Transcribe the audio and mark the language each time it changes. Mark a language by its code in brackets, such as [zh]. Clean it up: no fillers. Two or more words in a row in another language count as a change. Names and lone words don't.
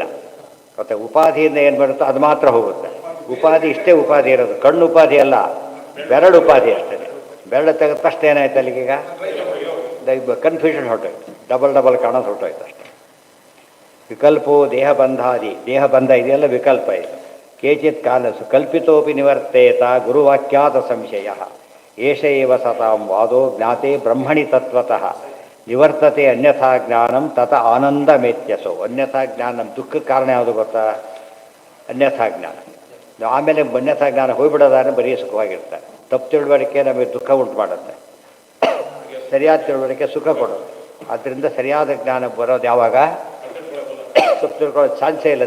[kn] ಮತ್ತು ಉಪಾಧಿಯಿಂದ ಏನು ಬರುತ್ತೋ ಅದು ಮಾತ್ರ ಹೋಗುತ್ತೆ. ಉಪಾಧಿ ಇಷ್ಟೇ ಉಪಾಧಿ ಇರೋದು, ಕಣ್ಣು ಉಪಾಧಿ ಅಲ್ಲ, ಬೆರಳು ಉಪಾಧಿ ಅಷ್ಟೇ. ಬೆರಳು ತೆಗೆದ ತಕ್ಷಣ ಏನಾಯ್ತು ಅಲ್ಲಿಗೀಗ ಕನ್ಫ್ಯೂಷನ್ ಹೊರಟೋಯ್ತು, ಡಬಲ್ ಕಾಣೋದು ಹೊರಟೋಯ್ತು ಅಷ್ಟೇ. [sa] ವಿಕಲ್ಪೋ ದೇಹಬಂಧಾದಿ [kn] ದೇಹಬಂಧ ಇದೆಯಲ್ಲ ವಿಕಲ್ಪ ಇದು. [sa] ಕೇಚಿತ್ ಕಾಲಸು ಕಲ್ಪಿತೋಪಿ ನಿವರ್ತೇತ ಗುರುವಾಕ್ಯಾತ ಸಂಶಯ ಏಷ ಏವ ಸತಾಂ ವಾದೋ ಜ್ಞಾತೆ ಬ್ರಹ್ಮಣಿ ತತ್ವತಃ ನಿವರ್ತತೆ ಅನ್ಯಥಾ ಜ್ಞಾನಂ ತತ ಆನಂದಮೇತ್ಯಸೋ. ಅನ್ಯಥಾ ಜ್ಞಾನಂ [kn] ದುಃಖಕ್ಕೆ ಕಾರಣ ಯಾವುದು ಗೊತ್ತಾ? [sa] ಅನ್ಯಥಾ ಜ್ಞಾನ. [kn] ಆಮೇಲೆ [sa] ಅನ್ಯಥಾ ಜ್ಞಾನ [kn] ಹೋಗ್ಬಿಡೋದಾದ್ರೆ ಬರೀ ಸುಖವಾಗಿರ್ತಾರೆ. ತಪ್ಪು ತಿಳುವಳಿಕೆ ನಮಗೆ ದುಃಖ ಉಂಟು ಮಾಡುತ್ತೆ, ಸರಿಯಾದ ತಿಳುವಳಿಕೆ ಸುಖ ಕೊಡೋದು. ಆದ್ದರಿಂದ ಸರಿಯಾದ ಜ್ಞಾನ ಬರೋದು ಯಾವಾಗ? ತಪ್ಪು ತಿಳ್ಕೊಳ್ಳೋ ಚಾನ್ಸೇ ಇಲ್ಲ.